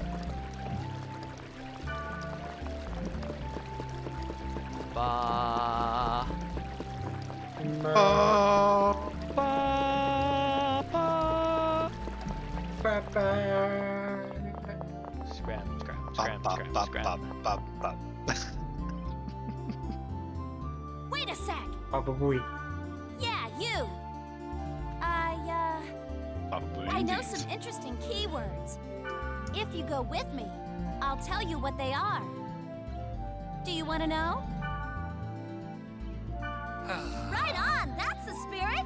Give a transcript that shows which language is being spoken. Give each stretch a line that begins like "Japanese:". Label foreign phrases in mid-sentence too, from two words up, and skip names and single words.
English: Ba... Ba, Ba... Ba... ba, ba. Scram, scram, Ba, scram, ba, scram, ba, scram. ba, ba, ba. Wait a sec! Baba Booey. Yeah, you! Probably I know indeed. some interesting keywords. If you go with me, I'll tell you what they are. Do you want to know? Right on! That's the spirit!